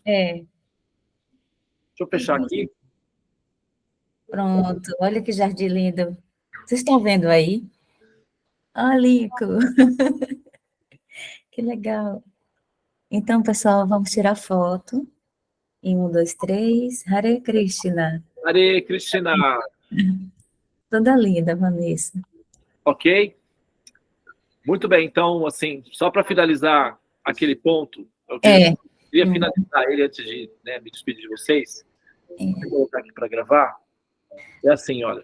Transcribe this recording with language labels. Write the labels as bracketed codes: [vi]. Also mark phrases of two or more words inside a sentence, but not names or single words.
[pt] Deixa eu fechar aqui. Pronto, olha que jardim lindo. Vocês estão vendo aí? Olha, Lico. Que legal. Então, pessoal, vamos tirar foto. Em 1, 2, 3. Hare Krishna. Hare Krishna. Toda linda, Vanessa. Ok? Muito bem, então, assim, só para finalizar aquele ponto, eu queria finalizar ele antes de me despedir de vocês. Vou colocar aqui para gravar. É assim, olha.